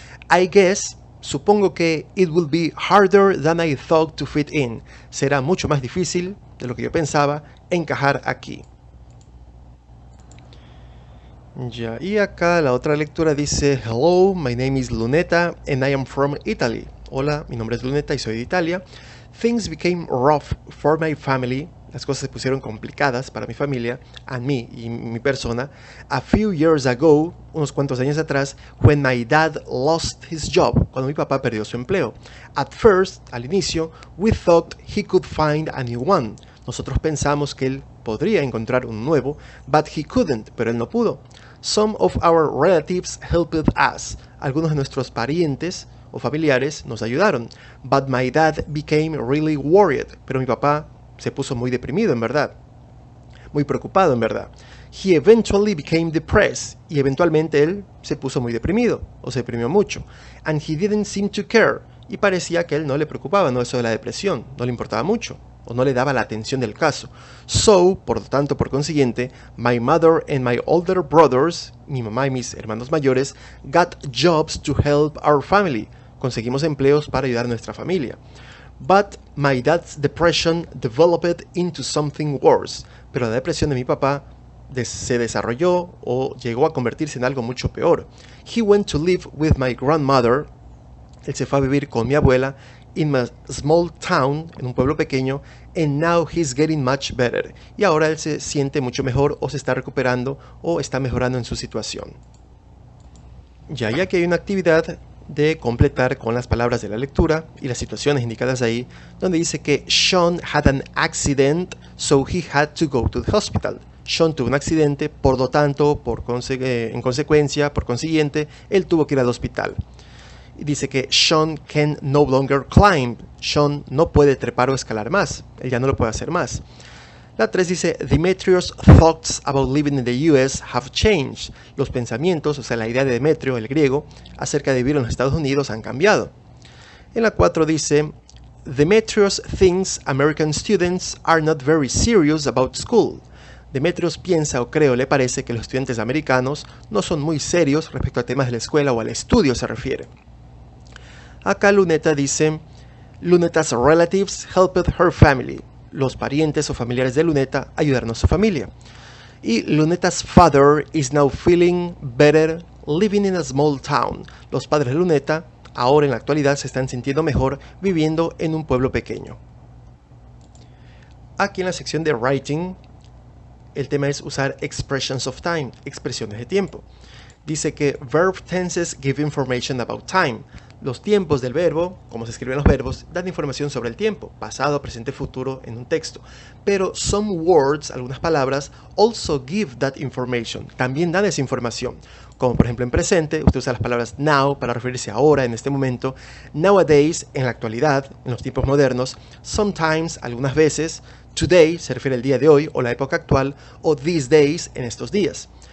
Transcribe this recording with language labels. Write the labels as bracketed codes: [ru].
[en] I guess, [es] supongo que [en] it will be harder than I thought to fit in, [es] será mucho más difícil de lo que yo pensaba encajar aquí. Ya, y acá la otra lectura dice, [en] Hello, my name is Lunetta and I am from Italy. [es] Hola, mi nombre es Lunetta y soy de Italia. [en] Things became rough for my family. [es] Las cosas se pusieron complicadas para mi familia, and me y mi persona, [en] a few years ago, [es] unos cuantos años atrás, [en] when my dad lost his job, [es] cuando mi papá perdió su empleo. [en] At first, [es] al inicio, [en] we thought he could find a new one. [es] Nosotros pensamos que él podría encontrar un nuevo, [en] but he couldn't, [es] pero él no pudo. [en] Some of our relatives helped us. [es] Algunos de nuestros parientes o familiares nos ayudaron. [en] But my dad became really worried. [es] Pero mi papá se puso muy deprimido, en verdad. Muy preocupado, en verdad. [en] He eventually became depressed. [es] Y eventualmente él se puso muy deprimido. O se deprimió mucho. [en] And he didn't seem to care. [es] Y parecía que a él no le preocupaba, no eso de la depresión. No le importaba mucho. O no le daba la atención del caso. [en] So, [es] por lo tanto, por consiguiente, [en] my mother and my older brothers, [es] mi mamá y mis hermanos mayores, [en] got jobs to help our family. [es] Conseguimos empleos para ayudar a nuestra familia. [en] But my dad's depression developed into something worse. [es] Pero la depresión de mi papá se desarrolló o llegó a convertirse en algo mucho peor. [en] He went to live with my grandmother. [es] Él se fue a vivir con mi abuela [en] in a small town, [es] en un pueblo pequeño, [en] and now he's getting much better. [es] Y ahora él se siente mucho mejor o se está recuperando o está mejorando en su situación. Ya que hay una actividad de completar con las palabras de la lectura y las situaciones indicadas ahí, donde dice que [en] Sean had an accident, so he had to go to the hospital. [es] Sean tuvo un accidente, por lo tanto, en consecuencia, por consiguiente, él tuvo que ir al hospital. Y dice que [en] Sean can no longer climb. [es] Sean no puede trepar o escalar más. Él ya no lo puede hacer más. La 3 dice, [en] Demetrius' thoughts about living in the US have changed. [es] Los pensamientos, o sea, la idea de Demetrio, el griego, acerca de vivir en los Estados Unidos han cambiado. En la 4 dice, [en] Demetrius thinks American students are not very serious about school. [es] Demetrius piensa o cree o le parece que los estudiantes americanos no son muy serios respecto a temas de la escuela o al estudio se refiere. Acá Luneta dice, [en] Luneta's relatives helped her family. [es] Los parientes o familiares de Luneta ayudaron a su familia. [en] Y Luneta's father is now feeling better living in a small town. [es] Los padres de Luneta ahora en la actualidad se están sintiendo mejor viviendo en un pueblo pequeño. Aquí en la sección de writing, el tema es usar [en] expressions of time, [es] expresiones de tiempo. Dice que [en] verb tenses give information about time. [es] Los tiempos del verbo, como se escriben los verbos, dan información sobre el tiempo, pasado, presente, futuro, en un texto. [en] Pero some words, [es] algunas palabras, [en] also give that information. [es] También dan esa información. Como por ejemplo en presente, usted usa las palabras now para referirse a ahora, en este momento. [en] Nowadays, [es] en la actualidad, en los tiempos modernos. [en] Sometimes, [es] algunas veces. [en] Today, [es] se refiere al día de hoy o la época actual. O [en] these days, [es] en estos días.